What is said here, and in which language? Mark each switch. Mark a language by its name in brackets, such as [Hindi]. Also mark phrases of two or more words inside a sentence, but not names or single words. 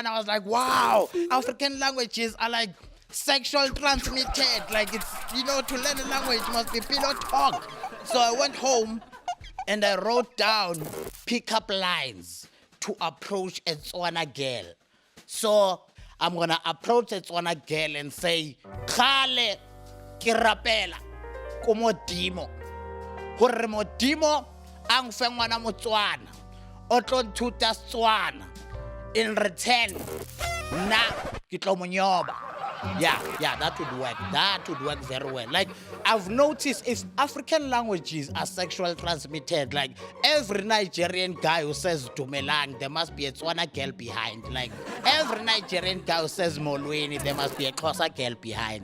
[English] I was like, wow, African languages are like sexual transmitted. Like, it's, you know, to learn a language must be pillow talk. So I went home and I wrote down pickup lines to approach a Tswana girl. So I'm gonna approach a Tswana girl and say, [Tswana] Khale ke rapela ko Modimo. Hore Modimo ang fe ngwana Motswana. O tlo nthuta Setswana. [English] In return, [Tswana] na ke tlo mo nyoba. [English] Yeah, that would work. That would work very well. Like, I've noticed if African languages are sexual transmitted, like every Nigerian guy who says Dumelang, there must be a Tswana girl behind. Like, every Nigerian guy who says Molweni, there must be a Xhosa girl behind.